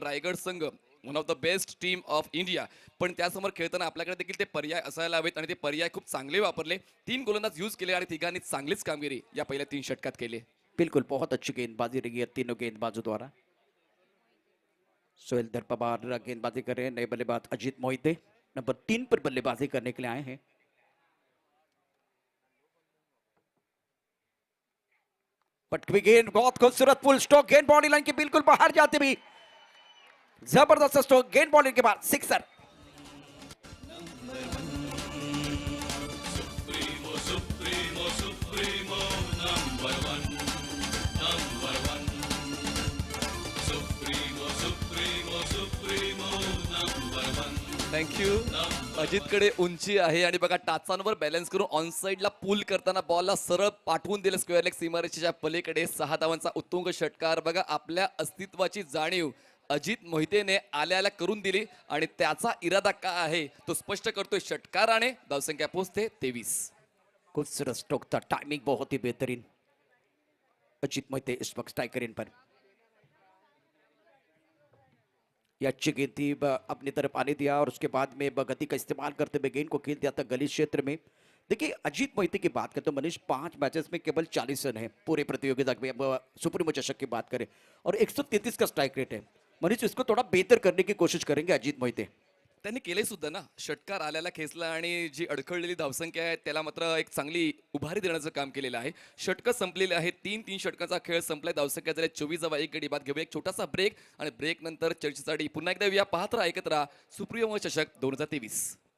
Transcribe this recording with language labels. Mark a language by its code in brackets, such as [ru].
[mr] रायगड संघ [en] one of the best team of India, [mr] पण त्यासमोर खेळताना आपल्याकडे देखील ते पर्याय असायला हवेत आणि ते पर्याय खूप चांगले वापरले. 3 गोलंदाज यूज केले आणि तिघांनी चांगलीच कामगिरी या पहिल्या 3 षटकात केली. [hi] बिल्कुल, बहुत अच्छी गेंदबाजी रही है तीनों गेंदबाजों द्वारा। सोहेल धर पवार गेंदबाजी कर रहे हैं। नए बल्लेबाज अजीत मोहिते नंबर 3 पर बल्लेबाजी करने के लिए आए हैं। पटकवी गेंद, बहुत खूबसूरत फुल स्ट्रोक गेंद, बॉडी लाइन के बिल्कुल बाहर जाते भी जबरदस्त स्ट्रोक गेंद, बॉलिंग के बाद sixer. [en] Supremo supremo supremo number one supremo supremo supremo number one thank you. [mr] अजितकडे उंची आहे आणि बघा टाचांवर बॅलन्स करून ऑन साइडला पूल करताना बॉलला सरळ पाठवून दिलं स्क्वेअर लेग सीमारेषेच्या पलीकडे. 6 धावांचा उत्तुंग षटकार. बघा आपल्या अस्तित्वाची जाणीव अजित मोहितेने आल्याला करून दिली आणि त्याचा इरादा काय आहे तो स्पष्ट करतोय षटकाराने. धावसंख्या पोहोचते 23. [hi] खूबसूरत स्ट्रोक था, टाइमिंग बहुत ही बेहतरीन। अजीत मोहिते इस वक्त स्ट्राइकर इन पर। यह अच्छी गेंद थी, अपनी तरफ आने दिया और उसके बाद में गति का इस्तेमाल करते हुए गेंद को खेल दिया था गली क्षेत्र में। देखिए अजीत मोहिते की बात करें तो मनीष 5 मैचेस में केवल 40 रन है पूरे प्रतियोगिता में। अब सुप्रीमो चषक की बात करें और 133 का स्ट्राइक रेट है। मनीष इसको थोड़ा बेहतर करने की कोशिश करेंगे अजीत मोहिते। [mr] त्यांनी केले सुद्धा ना. षटकार आल्याला खेचला आणि जी अडखळलेली धावसंख्या आहे त्याला मात्र एक चांगली उभारी देण्याचं काम केलेलं आहे. षटकं संपलेले आहेत. 3 षटकाचा खेळ संपलाय. धावसंख्या झाली 24 एक गडी बाद. घेऊया एक छोटासा ब्रेक आणि ब्रेक नंतर चर्चेसाठी पुन्हा एकदा येऊया. पाहत राहा, ऐकत राहा सुप्रीमो चषक 2023.